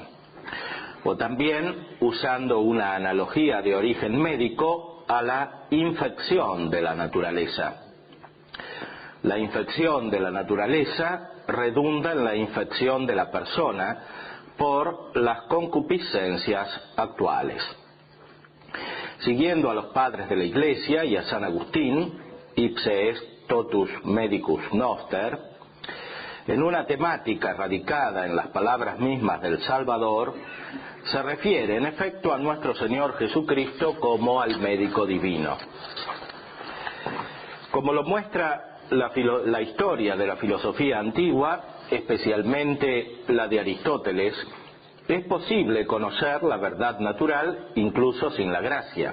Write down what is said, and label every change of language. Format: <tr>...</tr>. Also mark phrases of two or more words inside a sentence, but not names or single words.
<es>O también, usando una analogía de origen médico, a la infección de la naturaleza. La infección de la naturaleza redunda en la infección de la persona por las concupiscencias actuales. Siguiendo a los padres de la Iglesia y a San Agustín,</es> <la>ipse est totus medicus noster,</la> <es>en una temática radicada en las palabras mismas del Salvador, se refiere en efecto a nuestro Señor Jesucristo como al médico divino. Como lo muestra la historia de la filosofía antigua, especialmente la de Aristóteles, es posible conocer la verdad natural incluso sin la gracia.</es>